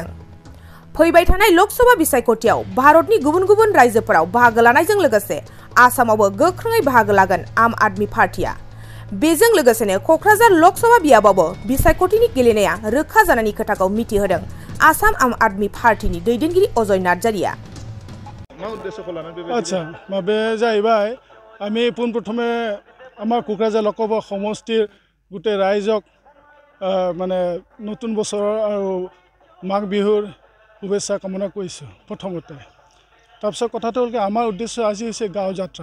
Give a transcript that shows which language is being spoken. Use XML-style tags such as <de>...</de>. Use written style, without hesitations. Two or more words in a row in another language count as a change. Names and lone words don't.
<brx>फैबाय थानाय लोकसभा बिसायख'थियाव भारतनि गुबुन गुबुन रायजोफोराव बाहागो लानायजों लोगोसे आसामावबो गोख्रोङै बाहागो लागोन आम आदमी पार्टीआ। बेजों लोगोसेनो क'क्राझार लोकसभा बियाबावबो बिसायख'थिनि गेलेनाया रोखा जानायनि खोथाखौ मिथिहोदों आसाम आम आदमी पार्टीनि दैदेनगिरि अजय नार्जारिया।</brx> <as>আচ্ছা মাবে যাইবাই আমি পোনপ্ৰথমে আমাৰ কোকৰাঝাৰ লোকসভা সমষ্টিৰ গোটেই ৰাইজক মানে নতুন বছৰৰ আৰু মাঘ বিহুৰ শুভেচ্ছা কামনা কৰিছোঁ প্ৰথমতে। তাৰপিছত কথাটো হ'ল কি আমাৰ উদ্দেশ্য আজি হৈছে গাঁও যাত্ৰা।</as>